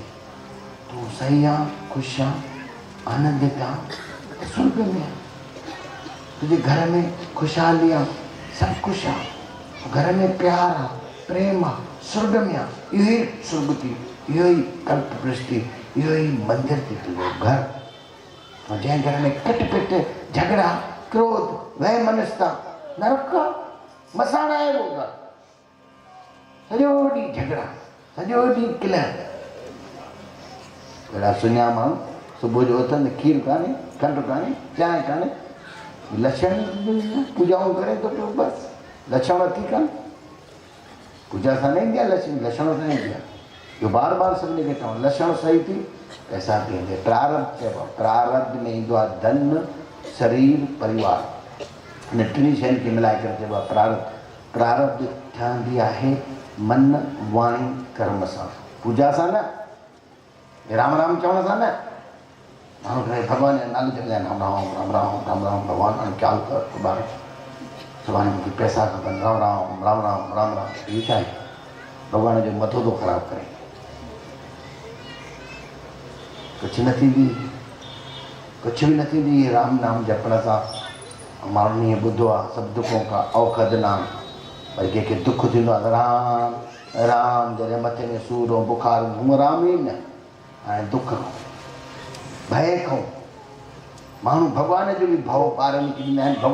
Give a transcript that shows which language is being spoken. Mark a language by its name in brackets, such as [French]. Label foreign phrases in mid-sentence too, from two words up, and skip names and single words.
[Sindhi] तूं सही आहे, ख़ुशि आहे, आनंदित आहे, स्वर्ग में आहे। तुंहिंजे घर में ख़ुशहाली आहे, सभु कुझु आहे। घर में प्यार आहे, प्रेम आहे, स्वर्ग में आहे। इहो ई स्वर्ग थी, इहो ई कल्प वृष्टि, इहो ई मंदिर थी तुंहिंजो घर। ऐं जंहिं घर में कटपिट, झगड़ा, क्रोध, वह मनस्ता, नरक आहे। मसाण आहे उहो घर। सॼो ॾींहुं झगड़ा, सॼो ॾींहुं किलह। अहिड़ा सुञा माण्हू सुबुह जो उथनि, खीर कान्हे, खंडु कान्हे, चांहि कान्हे, लक्षण पूजाऊं करे थो पियो। बसि लक्षण थी कान, पूजा सां न ईंदी आहे लक्षण सां ईंदी आहे। इहो बार बार सभिनी खे चवणु, लक्षण सही थी पैसा बि ईंदे। प्रारब्ध चइबो आहे, प्रारब्ध में ईंदो आहे धन, शरीर, परिवार। हिन टिनी शयुनि खे मिलाए करे चइबो आहे प्रारब्ध। प्रारब्ध ठहंदी आहे मन, वाणी, कर्म सां, पूजा सां न, राम राम चवण सां न। माण्हू भॻवान जो नालो जपंदा आहिनि, राम राम राम राम राम राम, भॻवान हाणे ख़्यालु कर, सुभाणे मूंखे पैसा खपनि, राम राम राम राम राम राम। इहो छा आहे? भॻवान जो मथो थो ख़राबु करे। कुझु न थींदी, कुझु बि न थींदी राम नाम जपण सां। माण्हुनि ईअं ॿुधो आहे, सभु दुखों खां औखद नाम। वरी कंहिंखे दुख थींदो आहे त राम राम, जॾहिं मथे में सूर ऐं बुखार, हूअं राम ई न, हाणे दुख खां, भय खां। माण्हू भॻवान जो बि भउ ॿारनि खे ॾींदा आहिनि।